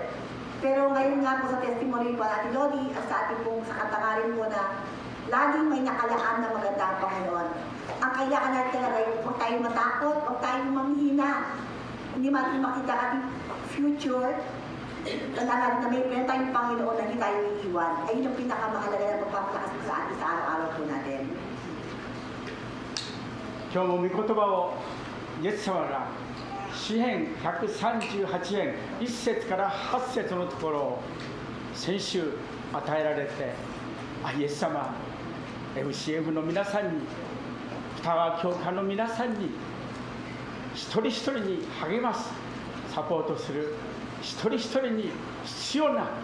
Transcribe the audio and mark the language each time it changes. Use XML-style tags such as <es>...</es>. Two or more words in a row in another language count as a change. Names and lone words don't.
<tl>Pero ngayon nga po sa testimony po natin Lodi at sa ating pong sa katangarin po na laging may nakalaan na magandang Panginoon. Ang kailangan natin talaga yung huwag tayong matakot, huwag tayong manghihina. Hindi natin makita ating future, talaga na may tayong Panginoon na hindi tayo iiwan. Ayun yung pinakamahalaga na pagpapalakas sa atin sa araw-araw po natin.</tl> <ja>今日も御言葉をイエス様が詩編138編1節から8節のところを先週与えられて、イエス様 FCF の皆さんに、北川教会の皆さんに、一人一人に励ますサポートする、一人一人に必要な</ja>